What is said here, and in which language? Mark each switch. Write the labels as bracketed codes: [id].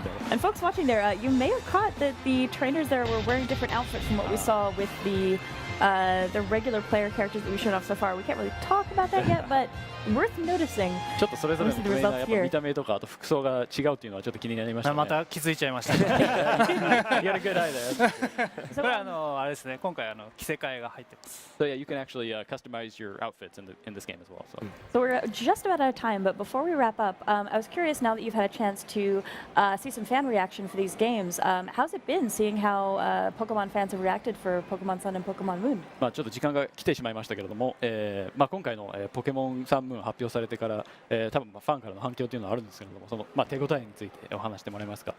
[en] And folks watching there, you may have caught that the trainers there were wearing different outfits from what we saw with the regular player characters that we showed off so far. We can't really talk about that yet, but worth noticing. [ja] ちょっとそれぞれのプレイヤーやっぱ見た目とかあと服装が違うっていうのはちょっと気になりましたね。また気づいちゃいましたね。 [en] You had a good eye there. [ja] これあれですね。今回着せ替えが入ってます。 [en] So yeah, you can actually customize your outfits in this game as well. So we're just about out of time, but before we wrap up, I was curious now that you've had a chance to see some fan reaction for these games. How's it been seeing how Pokemon fans have reacted for Pokemon Sun and Pokemon Moon? [ja] まあちょっと時間が来てしまいましたけれども、まあ今回のポケモンサンムーン発表されてから、多分ファンからの反響というのはあるんですけれども、そのまあ手応えについてお話してもらえますか。